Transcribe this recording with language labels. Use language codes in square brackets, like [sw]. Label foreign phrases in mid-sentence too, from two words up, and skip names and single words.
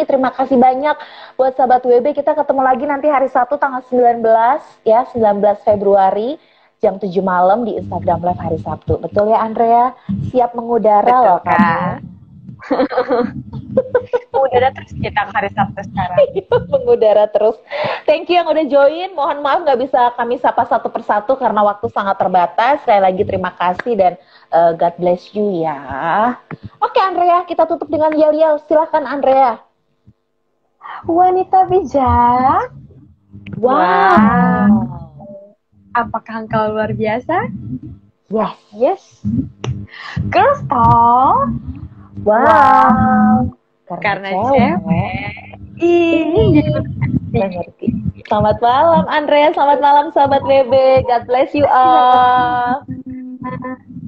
[id] Terima kasih banyak buat sahabat WB. Kita ketemu lagi nanti hari Sabtu tanggal 19 ya, 19 Februari jam 7 malam di Instagram Live hari Sabtu. Betul ya Andrea? Siap mengudara loh Kak. Mengudara terus kita hari Sabtu sekarang. Mengudara terus. [en] Thank you [id] yang udah join. Mohon maaf nggak bisa kami sapa satu persatu karena waktu sangat terbatas. Sekali lagi terima kasih dan [en] God bless you [id] ya. Oke Andrea, kita tutup dengan yel-yel. Silahkan Andrea. Wanita bijak. Wow. Apakah engkau luar biasa? Yes. [en] Girls talk. [id] Wow. Karena cewek ini ngerti. Selamat malam Andrea, selamat malam sahabat WB. [en] God bless you all.